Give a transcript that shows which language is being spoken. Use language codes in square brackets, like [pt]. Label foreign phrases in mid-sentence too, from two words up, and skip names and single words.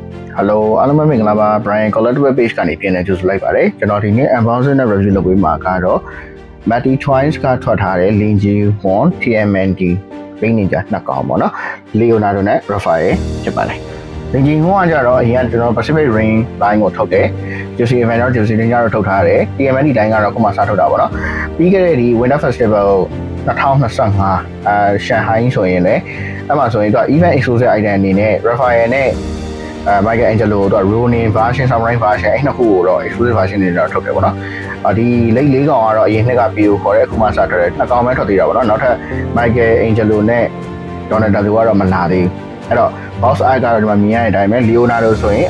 [my] Hello အားလုံးပဲမင်္ဂလာပါ Brian Collectible Page ကနေပြန်လည်ကြိုဆိုလိုက်ပါတယ်ကျွန်တော်ဒီနေ့ unboxing နဲ့ review လုပ်ပေးမှာကတော့ Matty Choice ကထွက်ထားတဲ့ Linji Won TMNT Pink Ninja နှစ်ကောင်ပေါ့နော် Leonardo နဲ့ Raphael ဖြစ်ပါတယ် Linji Won ကကြတော့အရင်ကကျွန်တော် Pacific Ring line ကိုထုတ်တယ် Juicy Event တော့ Juicy Ninja တော့ထုတ်ထားတယ် TMNT line ကတော့ခုမှစထုတ်တာပေါ့နော်ပြီးခဲ့တဲ့ဒီ Winter Festival 2025 ရှန်ဟိုင်းဆိုရင်လည်းအဲ့မှာဆိုရင်တော့ [en] event exclusive item [my] အနေနဲ့ Raphael နဲ့Michael Angelo တော့ [en] Ronin version Samurai version [my] အဲ့နှစ်ခုကိုတော့ [en] exclusive version [my] တွေတော့ထုတ်တယ်ပေါ့နော်ဒီလိတ်လေးကောင်ကတော့အရင်နှစ်က PO ခေါ်တဲ့အခုမှစထွက်တယ်နှစ်ကောင်ပဲထွက်သေးတာပေါ့နော်နောက်ထပ် Michael Angelo နဲ့ Donatello ကတော့မလာသေးဘူးအဲ့တော့ [en] box art [my] ကတော့ဒီမှာမြင်ရတဲ့အတိုင်းပဲ Leonardo ဆိုရင်အ